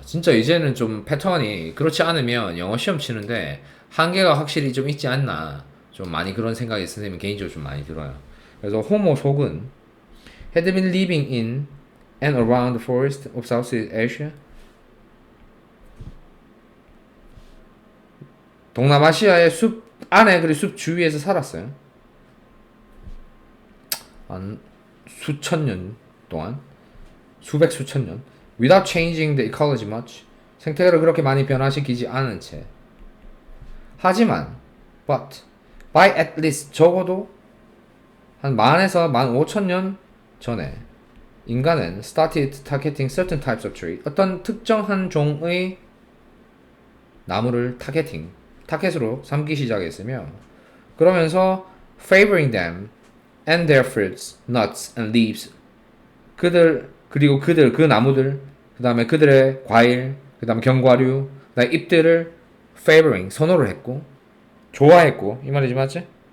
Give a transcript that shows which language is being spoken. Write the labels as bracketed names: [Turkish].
[Korean] 진짜 이제는 좀 패턴이 그렇지 않으면 영어 시험 치는데 한계가 확실히 좀 있지 않나, 좀 많이 그런 생각이 선생님 개인적으로 좀 많이 들어요. 그래서 호모 속은 [English] had been living in and around the forest of Southeast Asia, [Korean] 동남아시아의 숲 안에, 그리고 숲 주위에서 살았어요. 한 수천 년 동안, 수천 년, [English] without changing the ecology much, [Korean] 생태계를 그렇게 많이 변화시키지 않은 채. 하지만 [English] But by at least [Korean] 적어도 한 10,000에서 15,000년 전에 인간은 [English] started targeting certain types of tree. [Korean] 어떤 특정한 종의 나무를 타겟으로 삼기 시작했으며 그러면서 [English] favoring them and their fruits, nuts and leaves. [Korean] 그리고 그 나무들, 그 다음에 그들의 과일, 그 다음에 견과류, 그 다음에 잎들을 favoring, 선호를 했고, 좋아했고, 이 말이지 맞지?